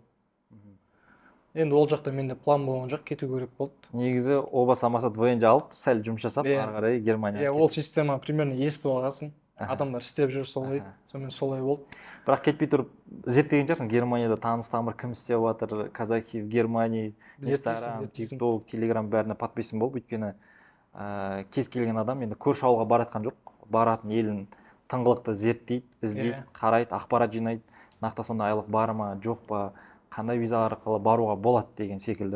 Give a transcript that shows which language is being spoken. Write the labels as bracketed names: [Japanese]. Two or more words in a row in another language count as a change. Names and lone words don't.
[Kazakh] Енді ол жақта менде план болған жоқ, кету керек болды. Негізі о баста мақсат ВНЖ алып, сәл жұмыс жасап, ары қарай Германияға. Ол система примерно естіп алғансың. Адамдар істеп жүр солай, сонымен солай болды. Бірақ кетпей тұрып зерттеген шығарсың, Германияда таныс тамыр кім істеп жатыр, [Russian] казахи в Германии, [Kazakh] Инстаграм, ТикТок, Телеграм бәріне подписан болып, өйткені кез келген адам енді көрші ауылға баратқан жоқ, баратын елін тыңғылықты зерттейді, іздейді, қарайды, ақпарат жинайды, нақты сонда айлық бар ма, жоқ па, қандай виза арқылы баруға болады деген секілді.